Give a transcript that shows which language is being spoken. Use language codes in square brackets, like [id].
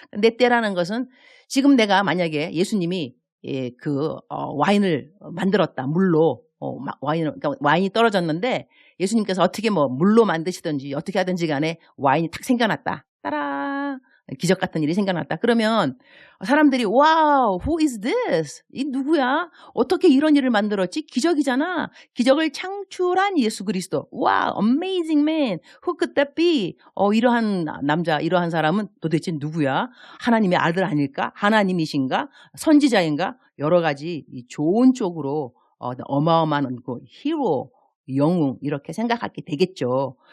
[ko] 내 때라는 것은 지금 내가 만약에 예수님이 와인을 만들었다. 물로 그러니까 와인이 떨어졌는데 예수님께서 어떻게 물로 만드시든지 어떻게 하든지 간에 와인이 탁 생겨났다. 따라 기적 같은 일이 생겨났다. 그러면 사람들이 [en] wow, who is this? [ko] 이 누구야? 어떻게 이런 일을 만들었지? 기적이잖아. 기적을 창출한 예수 그리스도. [en] wow, amazing man. Who could that be? [ko] 이러한 남자, 이러한 사람은 도대체 누구야? 하나님의 아들 아닐까? 하나님이신가? 선지자인가? 여러 가지 이 좋은 쪽으로 어마어마한 히로, 영웅 이렇게 생각하게 되겠죠.